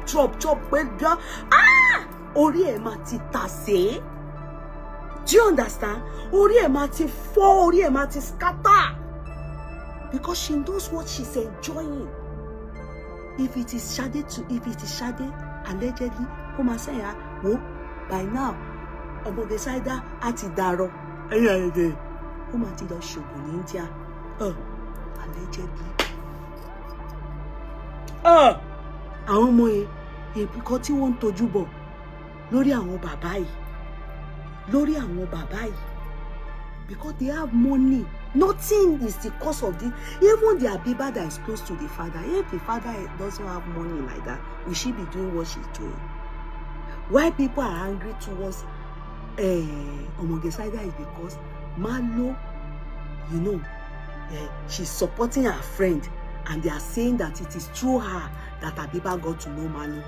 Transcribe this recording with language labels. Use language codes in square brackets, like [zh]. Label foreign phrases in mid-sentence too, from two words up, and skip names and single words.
[yo] orí ẹ̀ máa ti tàsé [en] do you understand [yo] orí ẹ̀ máa ti fọ́ orí ẹ̀ máa ti [en] scatter because she knows what she's enjoying if it is Sade allegedly [yo] ó máa say wo [en] by now [yo] Omoge Saidat àti dàrọ ó máa ti lọ ṣògùn ní India allegedly àwọn ọmọ yẹn nǹkan tí wọ́n ń tojú bọ̀ lórí àwọn bàbá yìí [en] because they have money nothing is the cause of this even the Abiba that is close to the father if the father doesn't have money like that will she be doing what she's doing why people are angry towards Omoge Saidat is because Malo she's supporting her friend and they are saying that it is through her that Abiba got to know Malo.